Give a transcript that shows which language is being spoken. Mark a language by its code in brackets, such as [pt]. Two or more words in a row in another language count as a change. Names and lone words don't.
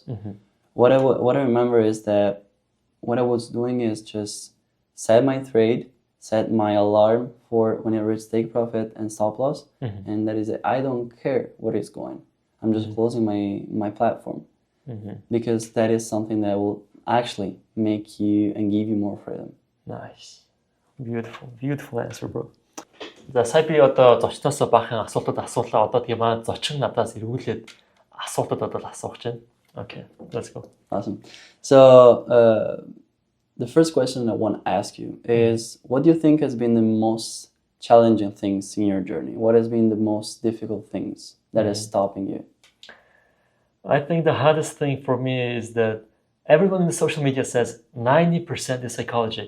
[en] What I remember is that what I was doing is just set my trade, set my alarm for when I reach take profit and stop loss, and that is it. I don't care what is going. I'm just closing my platform, because that is something that will actually make you and give you more freedom. Nice. Beautiful answer, bro. [mn] За сая би одоо зочноос баахан асуултууд асуулаа. Одоо тийм аа зочин надаас эргүүлээд асуултууд одоо асуух гэж байна. [en] Okay, let's go. Awesome. So the first question I want to ask you is, what do you think has been the most challenging things in your journey? What has been the most difficult things that is stopping you? I think the hardest thing for me is that everyone in the social media says 90% is psychology.